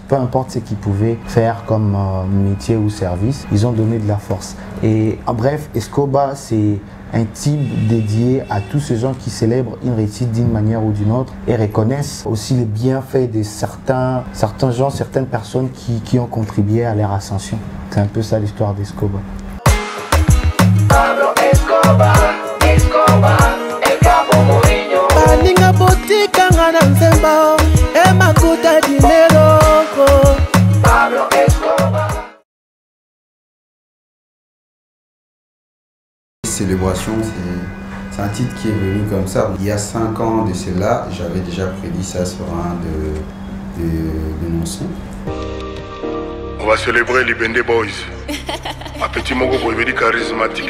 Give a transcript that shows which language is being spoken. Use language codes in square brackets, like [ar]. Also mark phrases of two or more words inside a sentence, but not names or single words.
[fr] Peu importe ce qu'ils pouvaient faire comme métier ou service, ils ont donné de la force. Et en bref, Escobar, c'est un type dédié à tous ces gens qui célèbrent une réussite d'une manière ou d'une autre et reconnaissent aussi les bienfaits de certains gens, certaines personnes qui ont contribué à leur ascension. C'est un peu ça l'histoire d'Escobar. [es] Pablo Escobar, Escobar, el capo Mourinho. [ln] Baninga botika ngana nzemba, e makuta dinero. Pablo Escobar. [fr] Célébration, c'est un titre qui est venu comme ça. Il y a 5 ans de cela, j'avais déjà prédit ça sur un de nos sons. On va célébrer les Bende Boys. Un petit mot pour le charismatique.